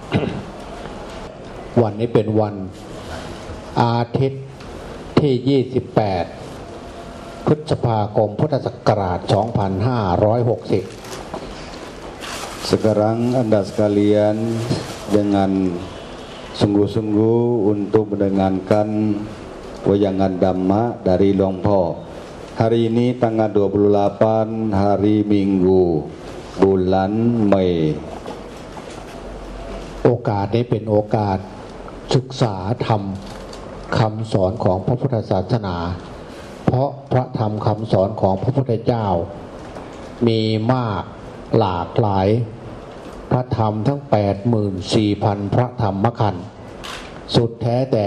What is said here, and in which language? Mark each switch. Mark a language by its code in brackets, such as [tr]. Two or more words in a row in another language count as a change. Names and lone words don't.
[th] วันนี้เป็นวันอาทิตย์ที่28พฤษภาคมพุทธศักราช2560 [id] Sekarang Anda sekalian dengan sungguh-sungguh untuk mendengarkan wayangan Dhamma dari Luang Po. Hari ini tanggal 28 hari Minggu bulan Mei. [th] โอกาสนี้เป็นโอกาสศึกษาธรรมคำสอนของพระพุทธศาสนาเพราะพระธรรมคำสอนของพระพุทธ เจ้ามีมากหลากหลายพระธรรมทั้ง 84,000 พระธรรมขันธ์สุดแท้แต่